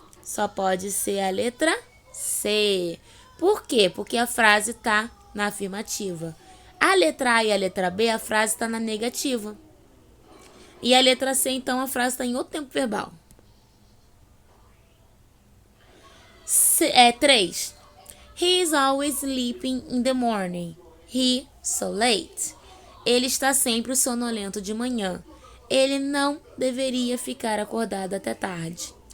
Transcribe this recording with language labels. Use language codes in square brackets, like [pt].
[pt] Só pode ser a letra C. Por quê? Porque a frase está na afirmativa. A letra A e a letra B, a frase está na negativa. E a letra C, então, a frase está em outro tempo verbal. 3. [en] He is always sleeping in the morning. He so late. [pt] Ele está sempre sonolento de manhã. Ele não deveria ficar acordado até tarde.